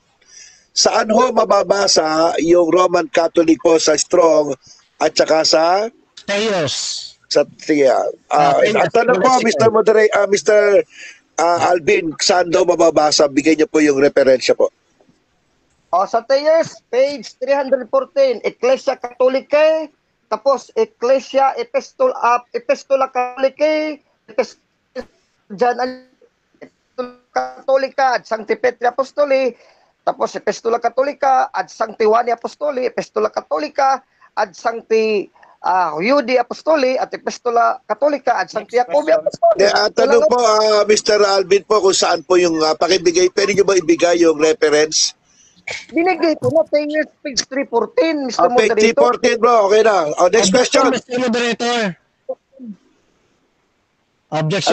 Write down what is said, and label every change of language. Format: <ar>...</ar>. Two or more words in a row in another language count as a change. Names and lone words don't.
<tl>Saan ho mababasa yung</tl> <en>Roman Catholic</en> <tl>po sa Strong at saka sa Thayos? Sa at tanong po, Mr. Alvin, saan daw mababasa? Bigay niyo po yung referensya po. Sa Thayers, page 314,</tl> <la>Ecclesia Catholicae, tapos Ecclesia Epistola Catholicae, Catholica ad Sancti Petri Apostoli, tapos Epistola Catholica ad Sancti Juani Apostoli, Epistola Catholica ad Sancti Judi Apostoli, at Epistola Catholica ad Sancti Jacobi Apostoli.</la> <tl>Tanong po, Mr. Alvin po, kung saan po yung pakibigay, pwede nyo ba ibigay yung reference? Binigay ko na Thayers, page 314, Mr. Page Moderator. 314, bro. Okay na.</tl> <en>Next question. Mr. Moderator. Objection</en>